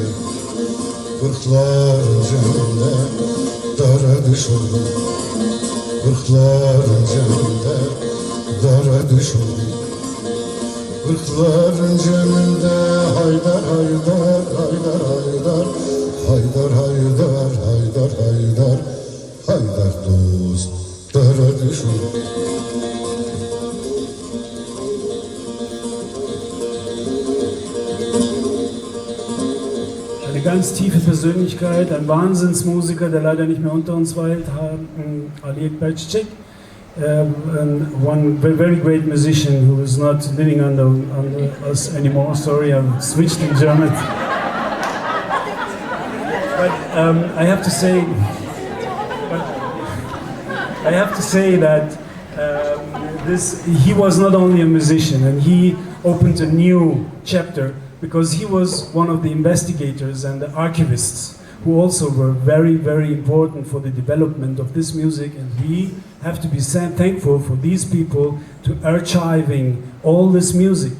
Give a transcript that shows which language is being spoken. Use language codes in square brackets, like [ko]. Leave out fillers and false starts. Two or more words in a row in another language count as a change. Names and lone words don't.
[tr] Kırkların ceminde dara düş oldum, kırkların ceminde dara düş oldum. Kırkların ceminde haydar haydar haydar haydar, haydar haydar haydar haydar, haydar dost dara düş oldum. [de] Eine ganz tiefe Persönlichkeit, ein Wahnsinnsmusiker, der leider nicht mehr unter uns weilt, Ali Ekber Cicek. [en] One very great musician who is not living under us anymore. Sorry, I've switched in German. But I have to say that he was not only a musician, and he opened a new chapter because he was one of the investigators and the archivists who also were very, very important for the development of this music, and we have to be thankful for these people to archiving all this music.